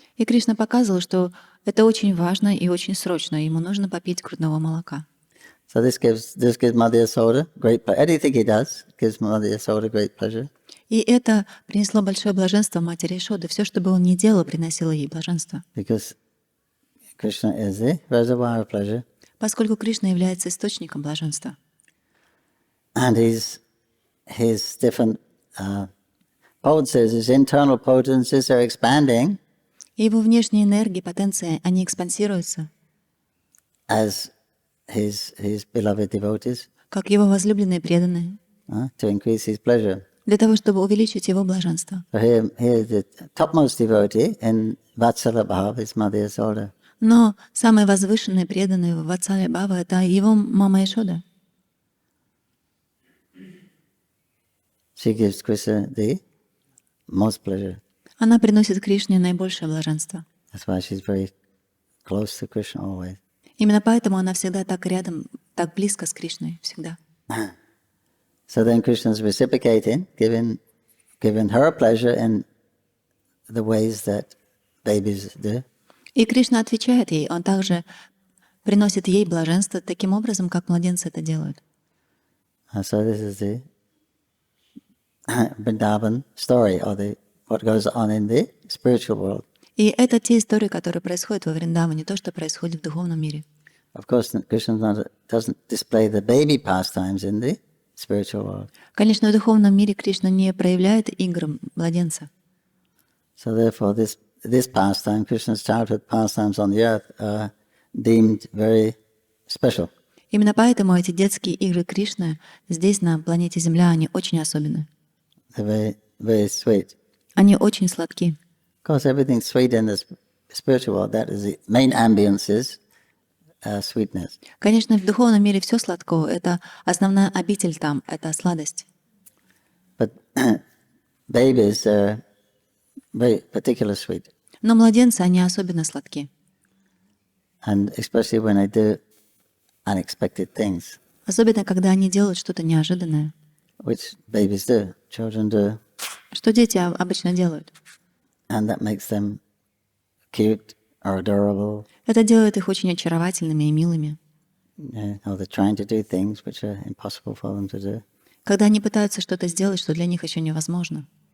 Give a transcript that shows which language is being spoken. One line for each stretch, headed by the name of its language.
Russian: И Кришна показывал, что это очень важно и очень срочно. Ему нужно попить грудного молока.
English: So this gives Mother Yasoda great pleasure. Anything he does gives Mother Yasoda great pleasure.
Russian: И это принесло большое блаженство матери Ишоды. Все, что бы он ни делал, приносило ей блаженство.
English: Because Krishna is the reservoir of pleasure.
Russian: Поскольку Кришна является источником блаженства.
English: And his different potencies, his internal potencies are expanding
Russian: И его внешние энергии, потенции, они экспансируются,
English: as his beloved devotees
Russian: как его возлюбленные преданные,
English: to increase his pleasure.
Russian: для того, чтобы увеличить его блаженство.
English: So here the topmost devotee in Vatsala Bhav is Mother Yasoda.
Russian: Но самые возвышенные преданные в Ватсале Бхава — это его мама Ишода.
English: She gives Krishna the most pleasure.
Russian: Она приносит Кришне наибольшее блаженство.
English: That's why she's very close to Krishna always.
Russian: Именно поэтому она всегда так рядом, так близко с Кришной, всегда.
English: So then Krishna's reciprocating, giving her pleasure in the ways that babies do.
Russian: И Кришна отвечает ей, он также приносит ей блаженство таким образом, как младенцы это делают.
English: So this is the Vrindavan story, or what goes on in the spiritual world.
Russian: И это те истории, которые происходят во Вриндаване, то, что происходит в духовном мире.
English: Of course, Krishna doesn't display the baby pastimes in the spiritual world.
Russian: Конечно, в духовном мире Кришна не проявляет игр младенца.
English: So therefore, this pastime, Krishna's childhood pastimes on the earth, are deemed very special.
Russian: Именно поэтому эти детские игры Кришны здесь, на планете Земля, они очень особенны.
English: They're very, very sweet.
Russian: Они очень сладки.
English: Of course, everything's sweet in the spiritual world. That is the main ambience is sweetness.
Russian: Конечно, в духовном мире все сладко. Это основная обитель там, это сладость.
English: But babies are very particular sweet.
Russian: Но младенцы, они особенно сладки.
English: And especially when they do unexpected things,
Russian: Особенно, когда они делают что-то неожиданное.
English: which babies do, children do.
Russian: Что дети обычно делают?
English: And that makes them cute or adorable.
Russian: Это делает их очень очаровательными и милыми.
English: or they're trying to do things which are impossible for them to do.
Russian: Когда они пытаются что-то сделать, что для них еще невозможно.